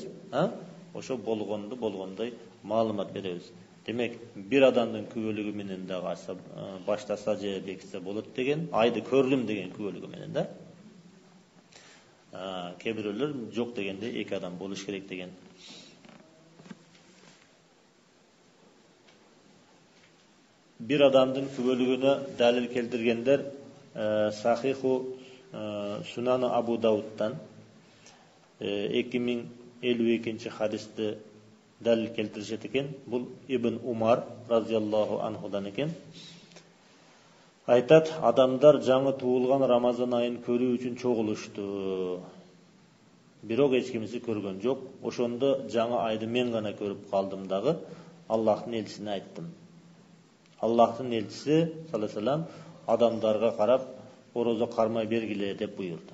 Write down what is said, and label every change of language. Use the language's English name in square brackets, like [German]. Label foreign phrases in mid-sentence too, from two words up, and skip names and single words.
[Kyrgyz] Ошо болгондой маалымат беребиз. Демек, бир адамдын күбөлүгү менен дагы баштаса же бекитсе болот деген, айды көрдүм деген күбөлүгү менен да. Кейбирөөлөр жок дегенде эки адам болуш керек деген. Бир адамдын күбөлүгүнө далил келтиргендер Сахиху Сунаны Абу Дауддан 2052 хадисте далил келтиришет экен. Бул Ибн Умар [Arabic] رضي الله عنه [Kyrgyz] eken. Айтат, адамдар жаңы туылған Рамазан айын көрүү үчүн чогулушту. Бирок эч кимиси көргөн жок. Ошондо жаңы айды мен гана көрүп калдым дагы. Аллахтын элчисине айттым. Аллахтын элчиси [Arabic] صلى الله عليه وسلم [Kyrgyz] адамдарга карап, орозо кармай бергиле деп буйрду.